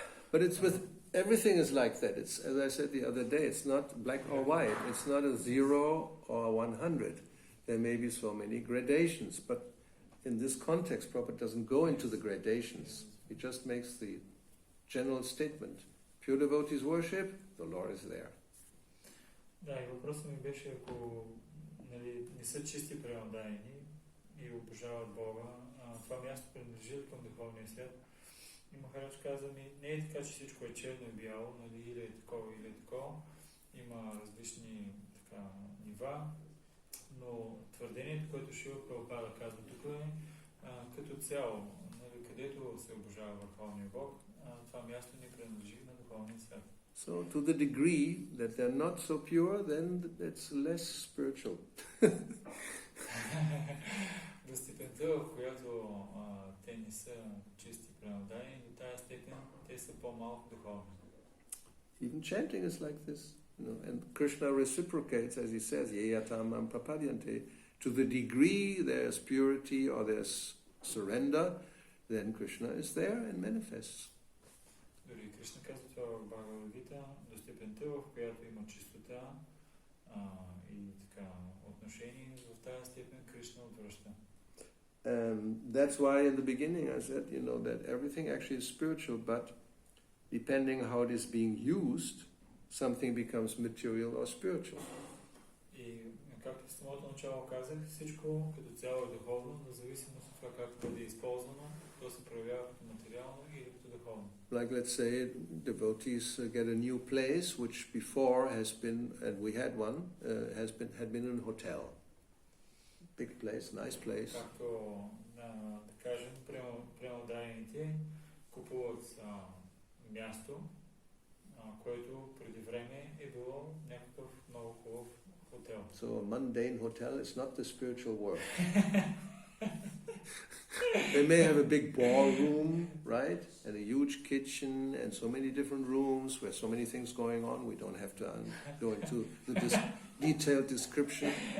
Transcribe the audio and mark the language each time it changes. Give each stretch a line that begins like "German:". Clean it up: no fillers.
English: But it's with everything is like that. It's, as I said the other day, it's not black or white. It's not a 0 or a 100. There may be so many gradations, but in this context, Prabhupada doesn't go into the gradations. He just makes the general statement. Pure devotees worship, the Lord is there.
Bulgarian: Да, и въпросът ми беше, ако не са чисти пренадаени и обожават Бога, това място принадлежи към духовния свят. И Махарадж каза ми, не е така, че всичко е черно и бяло, или е такова, или е такова. Има различни нива, но твърдението, което Шрила Прабхупада казва тук е като цяло, където се обожава Върховния Бог, това място не принадлежи на духовния свят.
English: So to the degree that they're not so pure, then it's less spiritual.
Bulgarian: До степента, в която те не са чисти пренадаени, до тази степен те са по-малко духовни.
English: Even chanting is like this. And Krishna reciprocates, as he says,
Sanskrit: yeyatamam prapadyante.
English: To the degree there's purity or there's surrender, then Krishna is there and manifests.
Bulgarian: Дори Кришна казва това в Бхагавад Гита, до степента, в която има чистота и отношение, в тази степен Кришна отвръща.
English: That's why in the beginning I said, that everything actually is spiritual, but depending how it is being used, something becomes material or spiritual.
Bulgarian: И както в самото начало казах, всичко като цяло е духовно, но зависимост от това как бъде използвано, то се проявява като материално или като духовно.
English: Like let's say devotees get a new place which before has been, and we had one, had been a hotel. Big place, nice place.
Bulgarian: Както да кажем, пренадаените купуват място, което преди време е било някакъв много хубав хотел.
English: So a mundane hotel is not the spiritual world. They may have a big ballroom, right? And a huge kitchen and so many different rooms where so many things going on. We don't have to go into the detailed description.